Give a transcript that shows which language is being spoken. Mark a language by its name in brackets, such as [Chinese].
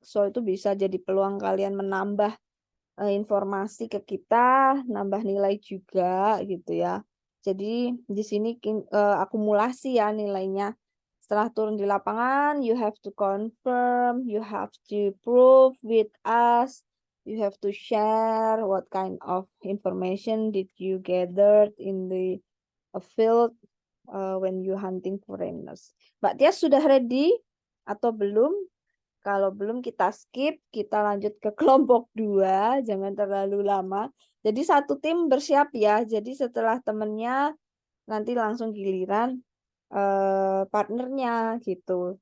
[Indonesian] So itu bisa jadi peluang kalian menambah informasi ke kita, nambah nilai juga gitu ya. Jadi di sini akumulasi ya nilainya. Setelah turun di lapangan, [English] you have to confirm, you have to prove with us, you have to share what kind of information did you gathered in the field when you hunting foreigners. [Indonesian] Mbak Tia sudah ready atau belum? Kalau belum kita skip, kita lanjut ke kelompok 2, jangan terlalu lama. Jadi satu tim bersiap ya. Jadi setelah temennya nanti langsung giliran partnernya gitu.